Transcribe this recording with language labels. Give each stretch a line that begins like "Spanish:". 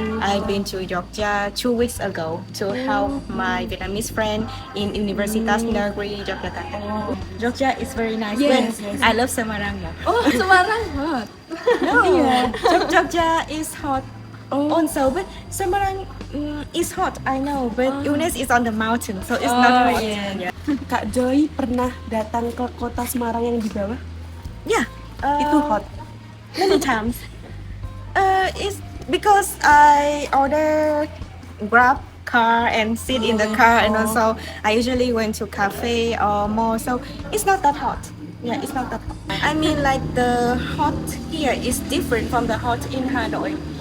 English: I've been to Jogja 2 weeks ago to help my Vietnamese friend in Universitas Negeri Yogyakarta. Jogja is very nice, Yes, but yes. I love Semarang more. Oh, Semarang hot. No, Jogja is hot also, but Semarang is hot, I know, but UNES is on the mountain, so it's not hot. yeah. Yeah.
Indonesian: Kak Joy pernah datang ke kota Semarang yang di bawah?
English: Yeah,
Indonesian: Itu hot.
English: many times. It's because I order Grab car and sit in the car, and also I usually went to cafe or mall, so it's not that hot. Yeah, it's not that hot. I mean, like the hot here is different from the hot in Hanoi.